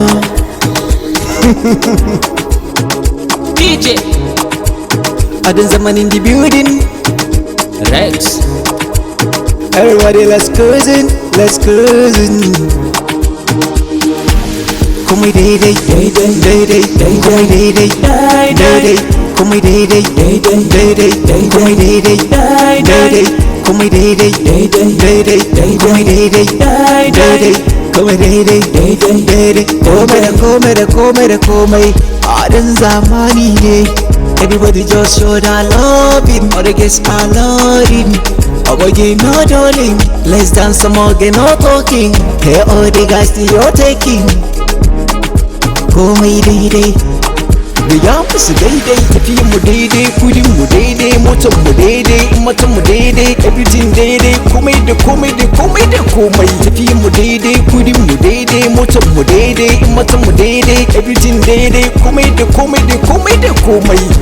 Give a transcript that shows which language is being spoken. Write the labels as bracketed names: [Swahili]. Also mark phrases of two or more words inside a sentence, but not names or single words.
[English] D J. Adon Zaman in the building. Rex. Everybody, let's cruising, let's cruising. [Hausa] Komai daidai, daidai, daidai, komai daidai, daidai. Komai daidai, daidai, daidai, daidai. Komai daidai, daidai. Komai daidai, daidai, daidai, daidai. Komai daidai, daidai, daidai. Komai da komai da komai da komai. A dan zamani ne. [English] Everybody just show that loving. All the girls are loving. Oboge no darling. Let's dance some more, get no talking. Hey, all the guys, you're taking. [Hausa] Komai daidai. Gaya musu daidai, tafiyan mu daidai, kudin mu daidai, motar mu daidai, matan mu daidai, everything daidai, komai da komai da komai da komai. Tafiyan mu daidai, kudin mu daidai, motar mu daidai, matan mu daidai, everything daidai, komai da komai da komai da komai.